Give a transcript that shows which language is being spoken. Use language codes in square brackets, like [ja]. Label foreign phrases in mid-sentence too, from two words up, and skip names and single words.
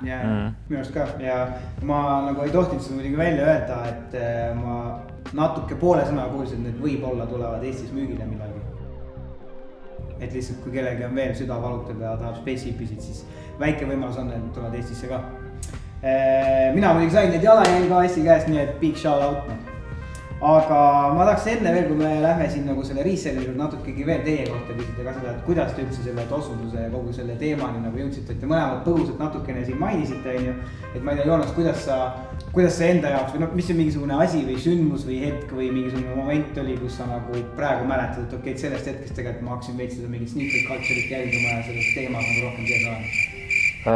[et] Minu arust ka ja ma nagu ei tohtinud seda muidugi välja öelda, et ma natuke poole sõna kuulsin, et need võib-olla tulevad Eestis müügile millalgi. Et lihtsalt kui kellegi on veel süda valutab ja tahab Space Hippisid, siis väike võimalus on, et tulevad Eestisse ka. Mina muidugi sain need jalajälga asja käest, nii et [en] big shout out. [et] Aga ma tahaks enne veel, kui me lähme siin nagu selle reselli juurde natukegi veel teie kohta küsida ka seda, et kuidas te üldse selle tossunduse ja kogu selle teemani nagu jõudsite, et te mõlemad põgusalt natukene siin mainisite, on ju. Et ma ei tea, Joonas, kuidas sa enda jaoks või mis on mingisugune asi või sündmus või hetk või mingisugune moment oli, kus sa nagu praegu mäletad, et okei, sellest hetkest tegelikult ma hakkasin veits seda mingit [en] sneaker culture'it [et] jälgima ja sellest teemast nagu rohkem sees olen?